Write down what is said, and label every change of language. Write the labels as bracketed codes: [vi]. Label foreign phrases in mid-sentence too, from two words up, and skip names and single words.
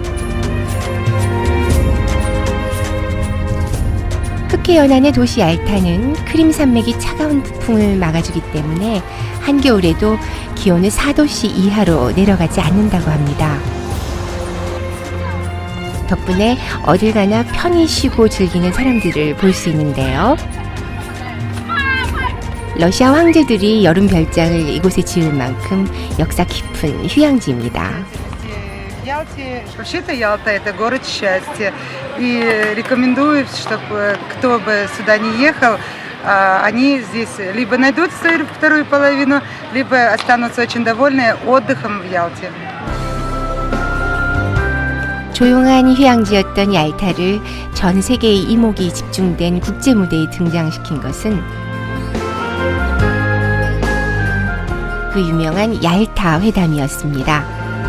[ko] 흑해 연안의 도시 얄타는 크림 산맥이 차가운 북풍을 막아주기 때문에 한겨울에도 기온은 4도씨 이하로 내려가지 않는다고 합니다. 덕분에 어딜 가나 편히 쉬고 즐기는 사람들을 볼 수 있는데요. 러시아 황제들이 여름 별장을 이곳에 지을 만큼 역사 깊은 휴양지입니다. [ru] Ялте, вообще-то Ялта – это город счастья. И рекомендую, чтобы кто бы сюда не ехал, они здесь либо найдут свою вторую половину, либо останутся очень довольны отдыхом в Ялте. [ko] 조용한 휴양지였던 얄타를 전 세계의 이목이 집중된 국제 무대에 등장시킨 것은 그 유명한 얄타 회담이었습니다.